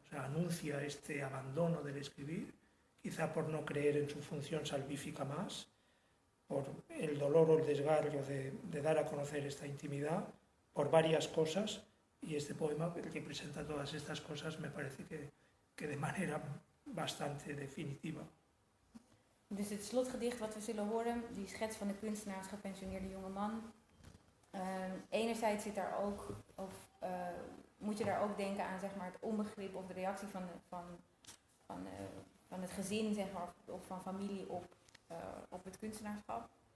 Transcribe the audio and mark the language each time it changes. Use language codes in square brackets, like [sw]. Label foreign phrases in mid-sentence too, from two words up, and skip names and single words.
[es] O sea, anuncia este abandono del escribir, quizá por no creer en su función salvífica más, por el dolor o el desgarro de dar a conocer esta intimidad, por varias cosas, y este poema que presenta todas estas cosas me parece que de manera bastante definitiva. [nl] Dus het slotgedicht wat we zullen horen, die schets van de kunstenaar als gepensioneerde jongeman. Enerzijds zit daar ook, moet je daar ook denken aan zeg maar, het onbegrip of de reactie van het gezin zeg maar, of van familie op het kunstenaarschap.